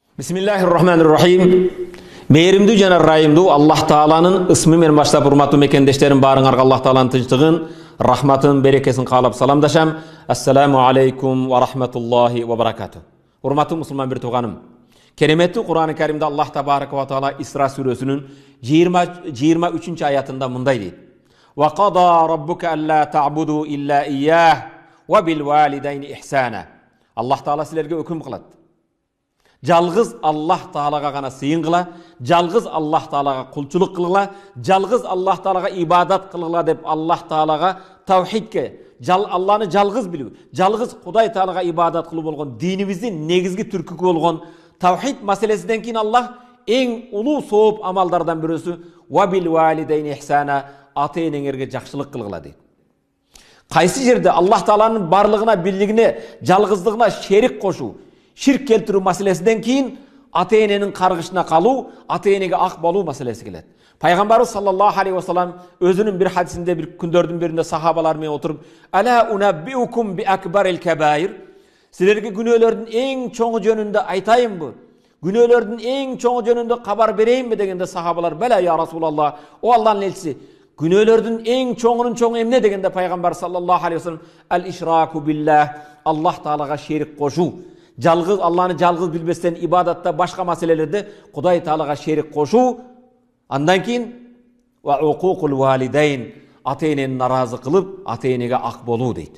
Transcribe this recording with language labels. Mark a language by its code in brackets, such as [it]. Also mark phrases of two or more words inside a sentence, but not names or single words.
[ar] Bismillahirrahmanirrahim. [ky] Meyrimdүү жана ырайымдуу Аллах Тааланын ысмы менен баштап, урматтуу мекендештерим, баарыңарга Аллах Тааланын тынчтыгын, рахматын, берекесин каалап саламдашам. [ar] السلام عليكم ورحمة الله وبركاته. [ky] Урматтуу мусулман бир тууганым. Кереметтүү Кур'ан-ы Каримде [ar] الله تبارك وتعالى [ky] Исра сүрөсүнүн 23 аятында мындай дейт: [ar] "وقضى ربك ألا تعبدوا إلا إياه وبالوالدين إحسانا." [ky] Аллах Таала силерге өкүм кылат. Жалгыз Аллах Таалага гана сыйын кыла, жалгыз Аллах Таалага кулчулук кылгыла, жалгыз Аллах Таалага ибадат кылгыла деп Аллах Таалага тавхидке, Алланы жалгыз билүү, жалгыз Кудай Таалага ибадат кылуу болгон динибиздин негизги түркү болгон тавхид маселесинен кийин Аллах эң улуу сооп амалдардан бирөөсү [ar] وبالوالدين إحسانا, [ky] ата-энеңерге жакшылык кылгыла дейт. Кайсы жерде Аллах Тааланын барлыгына, бирлигине, жалгыздыгына шерик кошуу, ширк келтирүү маселесинен кийин ата-эненин каргышына калуу, ата-энеге ак болуу маселеси келет. Пайгамбарыбыз [ar] صلى الله عليه وسلم [ky] өзүнүн бир хадисинде, бир күндөрдүн биринде сахабалар менен отуруп, [ar] "ألا أنبئكم بأكبر الكبائر?" [ky] Силерге күнөөлөрдүн эң чоңу жөнүндө айтайынбы? Күнөөлөрдүн эң чоңу жөнүндө кабар берейинби дегенде сахабалар, [ar] "بلى يا رسول الله, [ky] о Алланын элчиси, күнөөлөрдүн эң чоңунун чоңу эмне?" дегенде Пайгамбар [ar] صلى الله عليه وسلم, "الإشراك بالله", [ky] Аллах Таалага шерик кошуу. Жалгыз Алланы жалгыз билбестен ибадатта, башка маселелерде Кудай Таалага шерик кошуу. Андан кийин [ar] وعقوق الوالدين, [ky] ата-энени наразы кылып, ата-энеге ак болуу дейт.